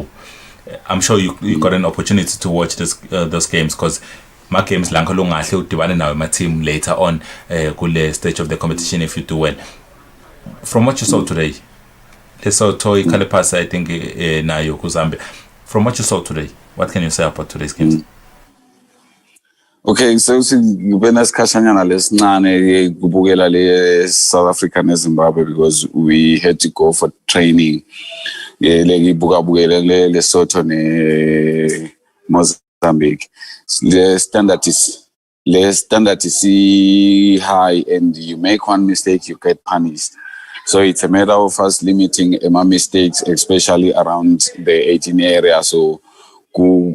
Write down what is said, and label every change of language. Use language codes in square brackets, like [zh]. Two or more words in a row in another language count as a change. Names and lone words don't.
[en] I'm sure you got an opportunity to watch those games, because my games [nd] lanka longahle udibane nawe [en] my team later on kule stage of the competition if you do well. From what you saw today, Lesotho Kalipasa, I think [nd] nayo kuZambia. [en] From what you saw today, what can you say about today's games? [nd] Okay, so ngibena sikhashanyana lesincane kubukela le South Africa ne Zimbabwe, [en] because we had to go for training. [nd] Bukele Lesotho ne Mozambique. [en] The standard is high, and you make one mistake, you get punished. So it's a matter of us limiting my mistakes, especially around the 18 area.